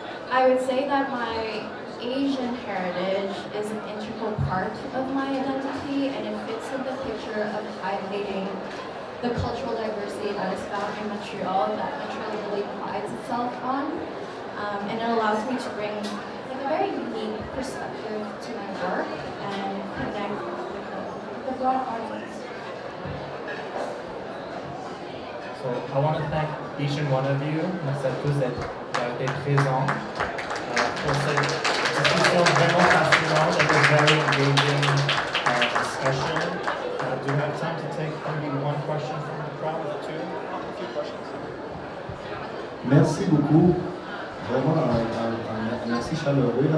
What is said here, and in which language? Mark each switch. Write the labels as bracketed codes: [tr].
[en] I would say that my Asian heritage is an integral part of my identity, and it fits in the picture of highlighting the cultural diversity that is found in Montreal, that Montreal really prides itself on. And it allows me to bring like a very unique perspective to my work and connect with the broad audience. So I want to thank each and one of you, [fr] merci à tous d'avoir été présents pour cette discussion vraiment passionnante [en] and a very engaging discussion. Do we have time to take maybe one question from the crowd or two? A few questions. [fr] Merci beaucoup. Vraiment un merci chaleureux.